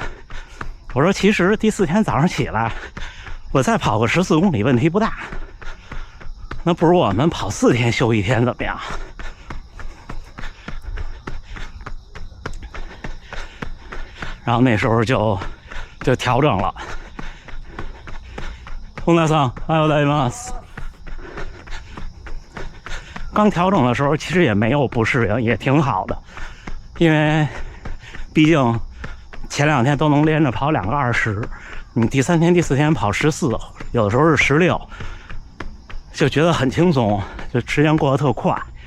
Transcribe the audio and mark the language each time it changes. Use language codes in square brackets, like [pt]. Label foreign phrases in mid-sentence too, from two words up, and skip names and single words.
[zh] 我说其实第4天早上起来，我再跑个14公里问题不大。那不如我们跑4天休1天怎么样？然后那时候就调整了。 [ja] 本田さん、おはようございます。 [zh] 刚调整的时候，其实也没有不适应，也挺好的，因为毕竟前2天都能连着跑2个20，你第3天、第4天跑14，有的时候是16，就觉得很轻松，就时间过得特快。